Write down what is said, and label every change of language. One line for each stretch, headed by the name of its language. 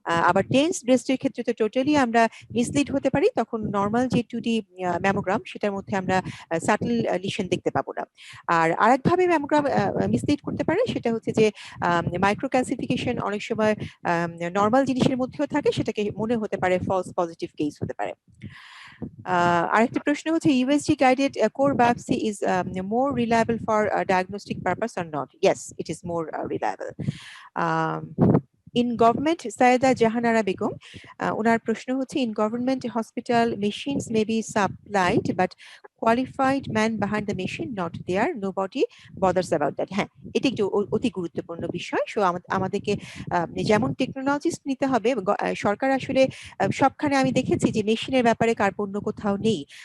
Bangla: আবার ডেন্স ব্রেস্টের ক্ষেত্রে তো টোটালি আমরা মিসলিড হতে পারি, তখন নর্মাল যে 2D ম্যামোগ্রাম সেটার মধ্যে আমরা সাটল লিশন দেখতে পাবো না। আর আরেকভাবে ম্যামোগ্রাম মিসলিড করতে পারে, সেটা হচ্ছে যে মাইক্রো ক্যালসিফিকেশন অনেক সময় নর্মাল জিনিসের মধ্যেও থাকে, সেটাকে মনে হতে পারে ফলস পজিটিভ কেস হতে পারে। আরেকটা প্রশ্ন হচ্ছে
English: USG guided core biopsy is more reliable for diagnostic purpose or not? Yes, it is more reliable. In government, Sayeda Jahanara Begum,
Bangla: ওনার প্রশ্ন হচ্ছে,
English: in government hospital machines may be supplied, but qualified man behind the machine not there, nobody bothers about that.
Bangla: হ্যাঁ, এটা একটু অতি গুরুত্বপূর্ণ বিষয়। So আমাদেরকে যেমন টেকনোলজিস্ট নিতে হবে, সরকার আসলে সবখানে আমি দেখেছি যে মেশিনের ব্যাপারে কার্পণ্য কোথাও নেই।